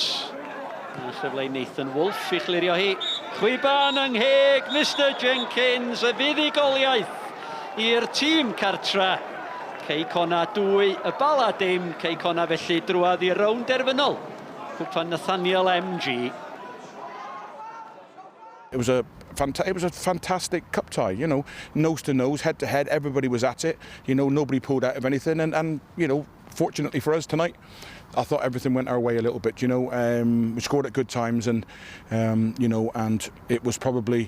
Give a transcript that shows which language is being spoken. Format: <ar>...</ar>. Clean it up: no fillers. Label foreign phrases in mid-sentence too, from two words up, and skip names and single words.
<cy>A chyfle i Nathan Wolff i chlirio hi. Cwpan yng ngheg Mr Jenkins, y fuddugoliaeth i'r tîm cartra. Cei Connah 2, y Bala dim. Cei Connah felly drwad i rownd derfynol. Cwpan Nathaniel MG.</cy> <en>It was a fantastic cup tie, you know, nose to nose, head to head. Everybody was at it. You know, nobody pulled out of anything. And you know, fortunately for us tonight, I thought everything went our way a little bit. You know, we scored at good times, and you know, and it was probably.</en>